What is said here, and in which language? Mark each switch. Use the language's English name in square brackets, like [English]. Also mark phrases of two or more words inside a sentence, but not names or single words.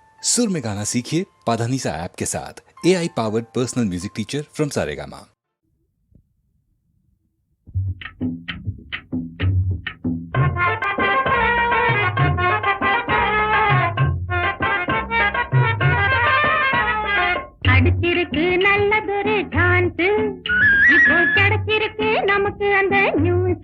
[Hindi] सुर में गाना सीखिए पाधानीसा ऐप के साथ। [English] AI powered personal music teacher from Saregama. [Tamil] அடிச்சிருக்கு நல்லதொரு டான்ஸ், இப்போ கிடைச்சிருக்கு நமக்கு அந்த நியூஸ்.